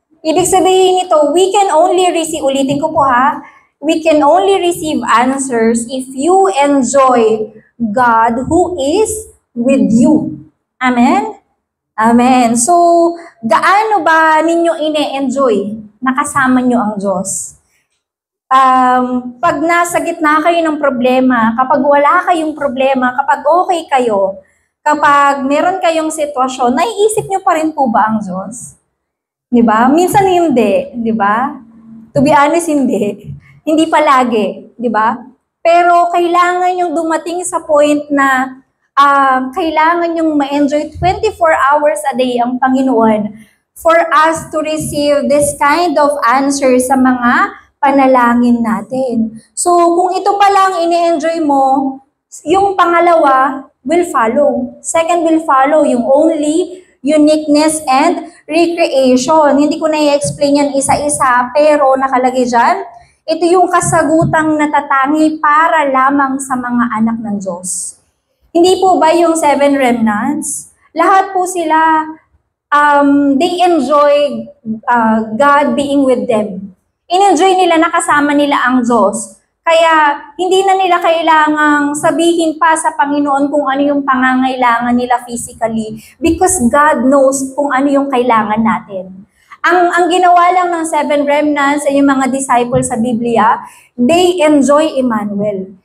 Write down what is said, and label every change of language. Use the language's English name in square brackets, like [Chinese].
[Filipino] Ibig sabihin nito, [English] we can only receive, [Filipino] ulitin ko po [English] we can only receive answers if you enjoy God who is with you. Amen? Amen. [Filipino] So, gaano ba ninyo ine-enjoy na kasama nyo ang Diyos? Pag nasa gitna kayo ng problema, kapag wala kayong problema, kapag okay kayo, kapag meron kayong sitwasyon, naiisip nyo pa rin po ba ang Diyos? Diba? Minsan hindi, diba? [English] To be honest, [Filipino] hindi. Hindi palagi, diba? Pero kailangan yung dumating sa point na kailangan yung ma-enjoy 24 hours a day ang Panginoon [English] for us to receive this kind of answer [Filipino] sa mga panalangin natin. So, kung ito pa lang ini-enjoy mo, yung pangalawa [English] will follow. Second will follow, yung only uniqueness and recreation. [Filipino] Hindi ko na i-explain yan isa-isa, pero nakalagay dyan, ito yung kasagutang natatangi para lamang sa mga anak ng Diyos. Hindi po ba yung 7 remnants? Lahat po sila, [English] they enjoy God being with them. [Filipino] In-enjoy nila, nakasama nila ang Diyos. Kaya hindi na nila kailangang sabihin pa sa Panginoon kung ano yung pangangailangan nila physically [English] because God knows [Filipino] kung ano yung kailangan natin. Ang ginawa lang ng 7 remnants ay yung mga disciples sa Biblia, [English] they enjoy [Filipino] Emmanuel.